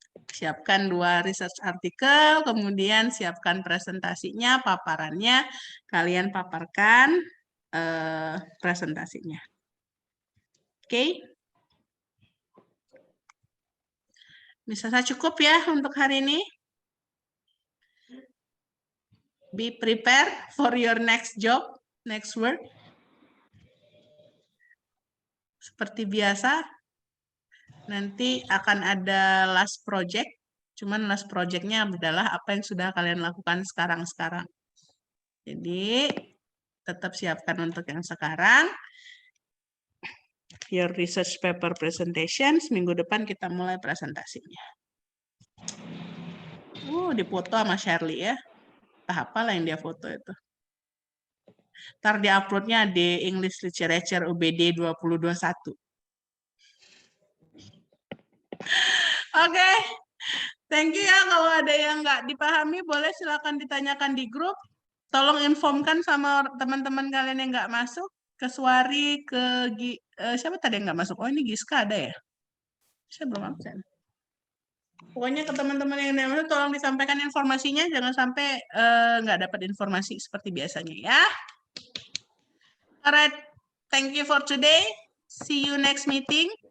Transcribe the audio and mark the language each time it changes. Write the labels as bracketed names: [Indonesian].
[Indonesian] Siapkan 2 research artikel, kemudian siapkan presentasinya, paparannya. Kalian paparkan presentasinya. Oke? Bisa saya cukup ya untuk hari ini? [English] Be prepared for your next job, next work. [Indonesian] Seperti biasa, nanti akan ada last project. Cuman last project-nya adalah apa yang sudah kalian lakukan sekarang-sekarang. Jadi, tetap siapkan untuk yang sekarang. [English] Your research paper presentation. [Indonesian] Minggu depan kita mulai presentasinya. Dipoto sama Shirley ya. Apalah yang dia foto itu. Ntar di-uploadnya di English Literature UBD 2021. Oke. [English] Thank you [Indonesian] ya. Kalau ada yang nggak dipahami, boleh silakan ditanyakan di grup. Tolong informkan sama teman-teman kalian yang nggak masuk. Ke Suari, ke siapa tadi yang nggak masuk? Oh, ini Giska ada ya? Saya belum absen. Pokoknya ke teman-teman yang nggak masuk, tolong disampaikan informasinya. Jangan sampai nggak dapat informasi seperti biasanya ya. [English] Alright, thank you for today. See you next meeting.